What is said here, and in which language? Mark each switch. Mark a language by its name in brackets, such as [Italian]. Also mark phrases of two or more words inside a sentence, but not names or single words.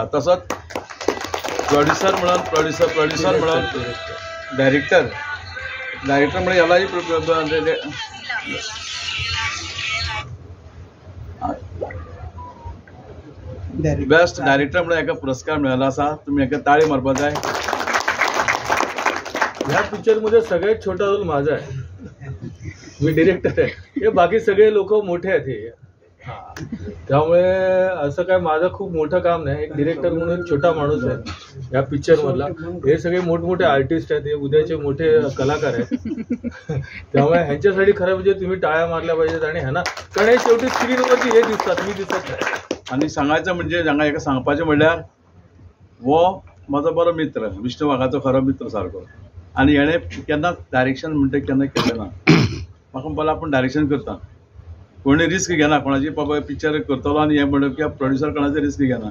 [Konkani] तसोच प्रोड्युसर म्हणून डायरेक्टर म्हणून ह्यालाय [English] best director [Konkani] म्हणून हेका पुरस्कार मेळ्ळेलो आसा. तुमी हेका ताळी मारपा जाय. [Marathi] ह्या पिक्चर मध्ये सगळ्यात छोटा रोल माझा आहे. मी डिरेक्टर आहे. हे बाकी सगळे लोक मोठे आहेत हे. त्यामुळे असं काय माझं खूप मोठं काम नाही. एक डिरेक्टर म्हणून छोटा माणूस आहे या पिक्चर मधला. हे सगळे मोठमोठे आर्टिस्ट आहेत. हे उद्याचे मोठे कलाकार आहेत. त्यामुळे ह्यांच्यासाठी खरं म्हणजे तुम्ही टाळ्या मारल्या पाहिजेत. आणि ह्यांना कारण हे शेवटी स्क्रीनवरती हे दिसतात, मी दिसत नाही. आणि सांगायचं म्हणजे [Konkani] हांगा एका सांगपाचें म्हणल्यार वो म्हजो बरो मित्र, विष्णू वाघाचो खरो मित्र सारको. आनी हेणें केन्ना डायरेक्शन म्हणटा केन्ना केलें ना. म्हाका म्हणपाक आपूण डायरेक्शन करता. कोणी रिस्क घेना. कोणाची बाबा पिक्चर करतलो आनी हें म्हणप की प्रोड्युसर कोणाची रिस्क घेना.